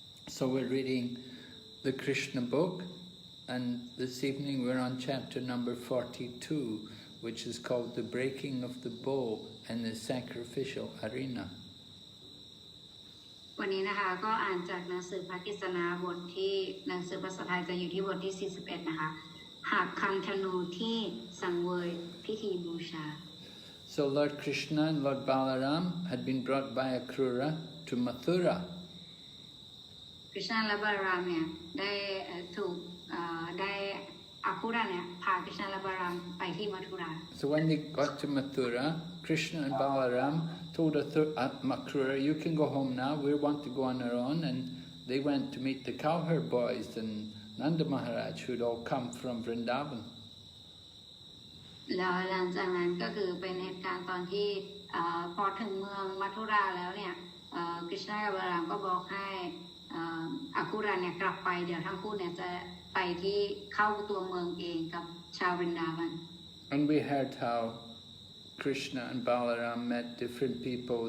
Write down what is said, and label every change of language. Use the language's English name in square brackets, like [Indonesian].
[English] So we're reading the Krishna book, and this evening we're on chapter number 42, which is called The Breaking of the Bow in the Sacrificial Arena. [Thai] วันนี้นะคะก็อ่านจากหนังสือพระกฤษณาบทที่หนังสือภาษาไทยจะอยู่ที่บทที่41นะคะหากคันธนูที่สังเวยพิธีบูชา [English] So Lord Krishna and Lord Balaram had been brought by Akrura to Mathura. [Thai] Krishna และบาลารามเนี่ยได้ถูกได้อาคุระเนี่ยพา Krishna และบาลารามไปที่มัทุรา [English] So when they got to Mathura, Krishna and Balaram told Akrura, you can go home now, we want to go on our own, and they went to meet the cowherd boys and Nanda Maharaj, who'd all come from Vrindavan. [Thai] แล้วหลังจากนั้นก็คือเป็นเหตุการณ์ตอนที่พอถึงเมืองมัทุราแล้วเนี่ยKrishna กับบาลารามก็บอกให้อาคุระเนี่ยกลับไปเดี๋ยวทั้งคู่เนี่ยจะไปที่เข้าตัวเมืองเองกับชาววรินดาวัน [English] And we heard how Krishna and Balaram met different people.